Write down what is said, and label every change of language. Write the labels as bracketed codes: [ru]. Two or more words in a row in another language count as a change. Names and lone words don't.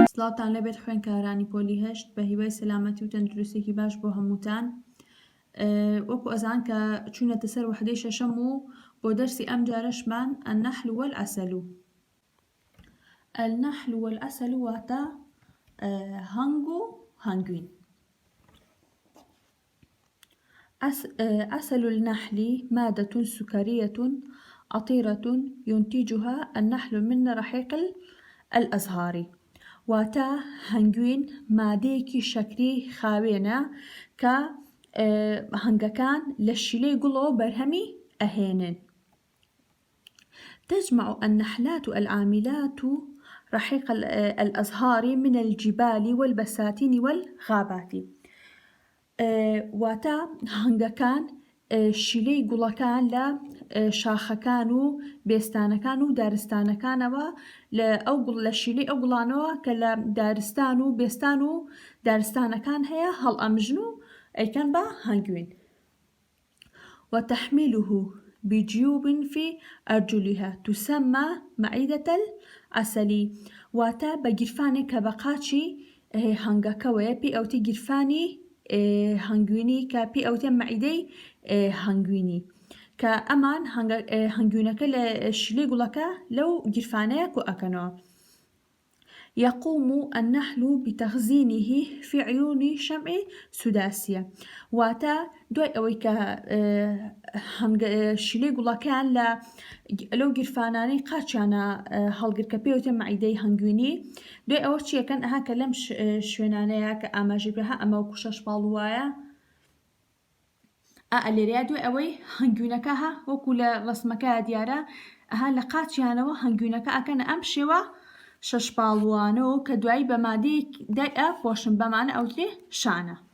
[ckb] خۆشحاڵتان لەبێت خوێندکارانی پۆلی هەشت بە هیوای سەلامەتی و تەندروستێکی باش بۆ هەمووتان. وەکو ئەزان کە چوونەتە سەر وحدەی شەشەم و بۆ دەرسی ئەم جارەشمان [ar] النەحل والعەسەل. النەحل والعەسەل [ckb] واتە هەنگ و هەنگوین. [ar] عسل النحل مادة سكرية عطيرة ينتجها النحل من رحيق الأزهار. [ckb] واتا هەنگوین مادەیەکی شەکری خاوێنە کە هەنگەکان لە شیلەی گوڵەوە بەرهەمی ئەهێنن. [ar] تجمع النحلات العاملات رحيق الأزهار من الجبال والبساتين والغابات. [ckb] واتا هەنگەکان شیلەی گوڵەکان لە شاخەکان و بێستانەکان و دارستانەکانەوە لە شیلەی ئەو گوڵانەوە کە لە دارستان و بێستان و دارستانەکان هەیە هەڵئەمژن و ئەیکەن بە هەنگوین. [ar] وتحمله بجيوب في أرجلها تسمى معدة العسل. [ckb] واتا بەگیرفانێک کە بە قاچی هەنگەکەوەیە پێی ئەوتی گیرفانی هەنگوینی کە پێی ئەوتێ مەعیدەی هەنگوینی کە ئەمان هەنگوینەکە لە شیلەی گوڵەکە لەو گیرفانەیە کۆ ئەکەنەوە. [ar] يقوم النحل بتخزينه في عيون شمع سداسية. [ckb] واتا دوای ئەوەی کە شیلەی گوڵەکان لەو گیرفانانەی قاچیانە هەڵگر کە پێوتە مەعیدەی هەنگوینی، دوای ئەوە چیەکەن ئەها کە لەم شوێنانەیە کە ئاماژەکرا ئەمە وەکو شەش پاڵوایە ئەلێرەیە دوای ئەوەی هەنگوینەکە وەکو لە ڕسمەکە دیارە ئەها لە قاچیانەوە هەنگوینەکە ئەکەنە ئەم شێوە شەش پاڵوانەوە کە دوایی بە مادەیەک دای ئەپۆشن بەمانە ئەوترێ شانە.